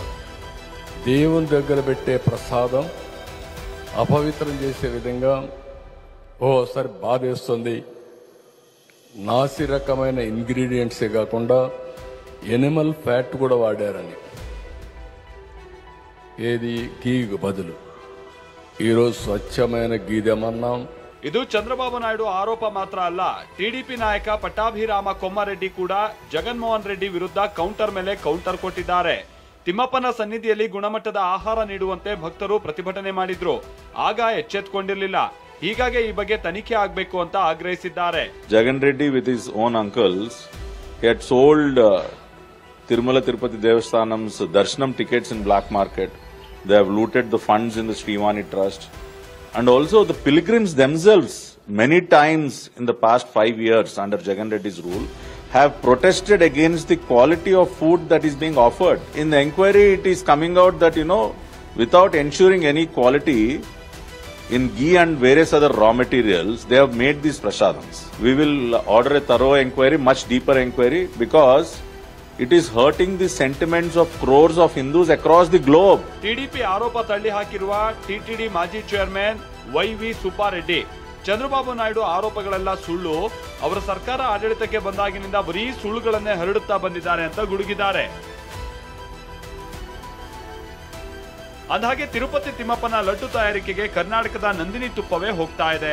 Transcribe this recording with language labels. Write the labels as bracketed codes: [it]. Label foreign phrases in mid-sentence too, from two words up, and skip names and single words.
[te] దేవుని దగ్గర పెట్టే ప్రసాదం అపవిత్రం చేసే విధంగా ఓసారి బాధేస్తుంది. నాసి రకమైన ఇంగ్రీడియంట్సే కాకుండా [en] animal fat [te] కూడా వాడారని, ఏది గీకు బదులు ఈరోజు స్వచ్ఛమైన గీదెమన్నాం. [kn] ಇದು ಚಂದ್ರಬಾಬು ನಾಯ್ಡು ಆರೋಪ ಮಾತ್ರ ಅಲ್ಲ, ಟಿಡಿಪಿ ನಾಯಕ ಪಟ್ಟಾಭಿರಾಮ ಕೊಮ್ಮರೆಡ್ಡಿ ಕೂಡ ಜಗನ್ಮೋಹನ್ ರೆಡ್ಡಿ ವಿರುದ್ಧ ಕೌಂಟರ್ ಮೇಲೆ ಕೌಂಟರ್ ಕೊಟ್ಟಿದ್ದಾರೆ. ತಿಮ್ಮಪ್ಪನ ಸನ್ನಿಧಿಯಲ್ಲಿ ಗುಣಮಟ್ಟದ ಆಹಾರ ನೀಡುವಂತೆ ಭಕ್ತರು ಪ್ರತಿಭಟನೆ ಮಾಡಿದ್ರು. ಆಗ ಎಚ್ಚೆತ್ತುಕೊಂಡಿರಲಿಲ್ಲ. ಹೀಗಾಗಿ ಈ ಬಗ್ಗೆ ತನಿಖೆ ಆಗಬೇಕು ಅಂತ ಆಗ್ರಹಿಸಿದ್ದಾರೆ. [en] Jagan Reddy with his own uncles, he had sold Tirumala Tirupati Devasthanam's Darshanam tickets in black market. They have looted the funds in the Sriwani Trust. And also the pilgrims themselves, many times in the past 5 years under Jagan Reddy's rule, have protested against the quality of food that is being offered. In the inquiry, it is coming out that, without ensuring any quality in ghee and various other raw materials, they have made these prasadams. We will order a thorough inquiry, much deeper inquiry, because it is hurting the sentiments of crores of Hindus across the globe. [kn] ಟಿಡಿಪಿ ಆರೋಪ ತಳ್ಳಿ ಹಾಕಿರುವ ಟಿಟಿಡಿ ಮಾಜಿ ಚೇರ್ಮನ್ ವೈವಿ ಸುಬ್ಬಾರೆಡ್ಡಿ, ಚಂದ್ರಬಾಬು ನಾಯ್ಡು ಆರೋಪಗಳೆಲ್ಲ ಸುಳ್ಳು, ಅವರ ಸರ್ಕಾರ ಆಡಳಿತಕ್ಕೆ ಬಂದಾಗಿನಿಂದ ಬರೀ ಸುಳ್ಳುಗಳನ್ನೇ ಹರಡುತ್ತಾ ಬಂದಿದ್ದಾರೆ ಅಂತ ಗುಡುಗಿದ್ದಾರೆ. ಅಂದಹಾಗೆ ತಿರುಪತಿ ತಿಮ್ಮಪ್ಪನ ಲಡ್ಡು ತಯಾರಿಕೆಗೆ ಕರ್ನಾಟಕದ ನಂದಿನಿ ತುಪ್ಪವೇ ಹೋಗ್ತಾ ಇದೆ.